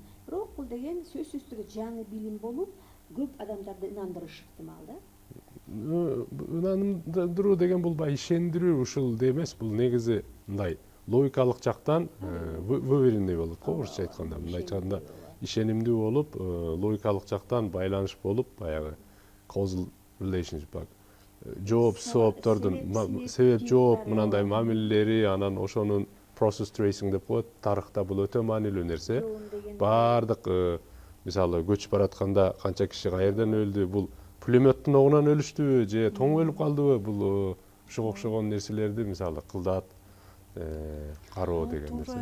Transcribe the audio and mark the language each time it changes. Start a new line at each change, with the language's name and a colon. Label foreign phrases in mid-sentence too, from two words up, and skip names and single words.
Kyrgyz: Бирок бул деген сөзсүз түрдө жаңы билим болуп, көп адамдарды ынандырышы ыктымал да. Ынандыруу деген бул баягы ишендирүү ушул эмес, бул негизи мындай логикалык жактан выверенный болот го, орусча айтканда. Мындай айтканда ишенимдүү болуп, логикалык жактан байланыш болуп, баягы
English: causal relationship
Kyrgyz: бар. Жооп сооптордун себеп жооп мынандай мамилелери, анан ошонун
English: process tracing
Kyrgyz: деп коет. Тарыхта бул өтө маанилүү нерсе. Бардык мисалы көчүп баратканда канча киши каерден өлдү, бул пулеметтин огунан өлүштүбү же тоң өлүп калдыбы, бул ушуга окшогон нерселерди мисалы кылдат кароо деген нерсе.